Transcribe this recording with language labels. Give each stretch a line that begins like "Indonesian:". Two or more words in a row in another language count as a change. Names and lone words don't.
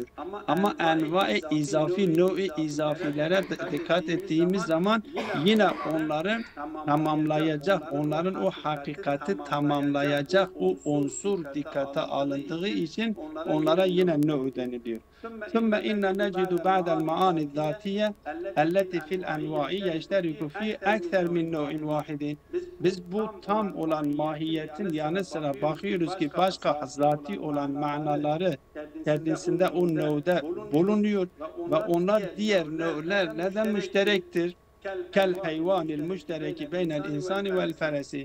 Turkish: Ama enva-i izafi, növ-i izafilere dikkat ettiğimiz zaman yine onları tamamlayacak, onların o hakikati tamamlayacak o unsur dikkate alındığı için onlara yine növ deniliyor.
Arabic: ثم إن نجد بعد المعاني الذاتية التي في الأنواع يشترك في أكثر من نوع واحد.
Turkish: Biz bu tam olan mahiyetin yanı sıra bakıyoruz ki başka zati olan manaları kendisinde o növde bulunuyor ve onlar diğer növlerle de müşterektir.
Arabic: كالحيوان المشترك بين الإنسان والفرس.